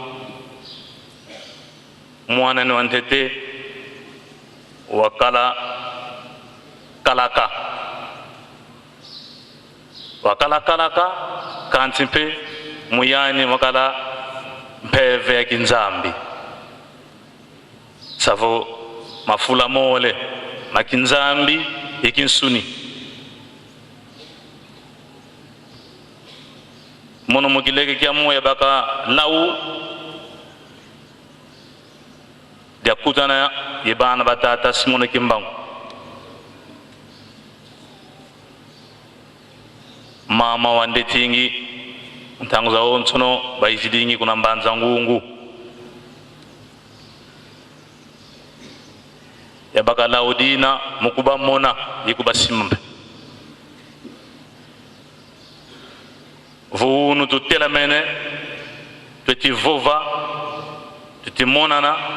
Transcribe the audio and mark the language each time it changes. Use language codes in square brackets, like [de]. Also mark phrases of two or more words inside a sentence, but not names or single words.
[kg] mwana ni wantete wakala kalaka kantimpe muyani wakala mpeve ya kinzambi savo mafula mole makinzambi ikinsuni mono mukileke kia moya baka lau dia kutana yebana batata Simon Kimbangu mama wandetingi ntanguza onsono baizidingi kuna mbanza ngungu yabaka laudina mukuba mona yikuba simbe vunu tutela mene tuti vova tuti monana